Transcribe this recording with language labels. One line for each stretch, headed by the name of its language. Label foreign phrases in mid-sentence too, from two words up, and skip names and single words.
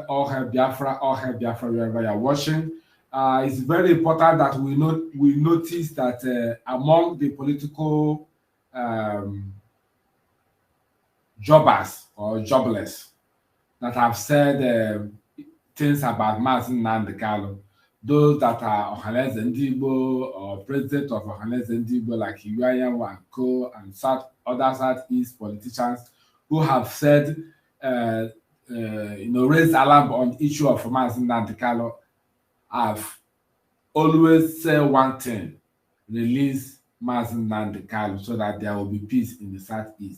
English: All hail Biafra, wherever you are watching. It's very important that we notice that among the political jobbers or jobless that have said things about Mazi Nnamdi Kanu, those that are Ohaneze Ndigbo or president of Ohaneze Ndigbo like Ifeanyi Uba and co, and other Southeast politicians who have said, raised alarm on the issue of Mazi Nnamdi Kanu, have always said one thing: release Mazi Nnamdi Kanu so that there will be peace in the Southeast.